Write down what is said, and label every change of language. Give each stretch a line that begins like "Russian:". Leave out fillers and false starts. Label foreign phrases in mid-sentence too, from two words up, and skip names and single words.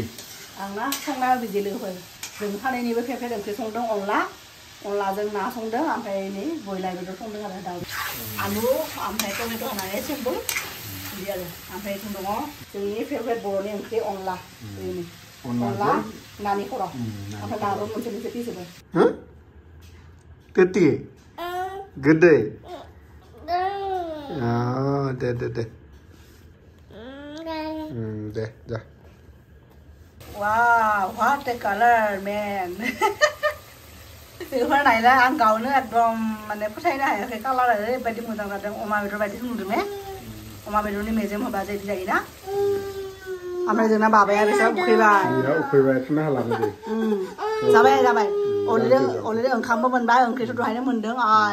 Bodo: आंना संना बिदि लोगोफोर जों सानैनिबो फेभरेट ओंख्रि संदों अनलाजों ना संदों ओमफ्राय नै बयलार बेदर संदों आरो दाउ आलु ओमफ्राय टमेट' होनानै सिम्पोल बिदि आरो ओमफ्राय जों दङ जोंनि फेभरेट बर'नि ओंख्रि अनला नानि खर' ओमफ्राय नाबो मोनसे मोनसे पिसबो केति गोदै दे जा
English: wow what a color man
Bodo: बेफोर नायला आं गावनो एकदम माने फोथायनो हायाखै कालार ओरैबायदि मोजां जादों अमा बेदर बायदि नुदों ने अमा बेदरनि मेजेम होबा जेदि जायोना ओमफ्राय जोंना बाबाया बेसेबां उखैबाय थानो हाला बायदि जाबाय अलरेडि ओंखामबो मोनबाय ओंख्रिथ' दहायनो मोनदों आय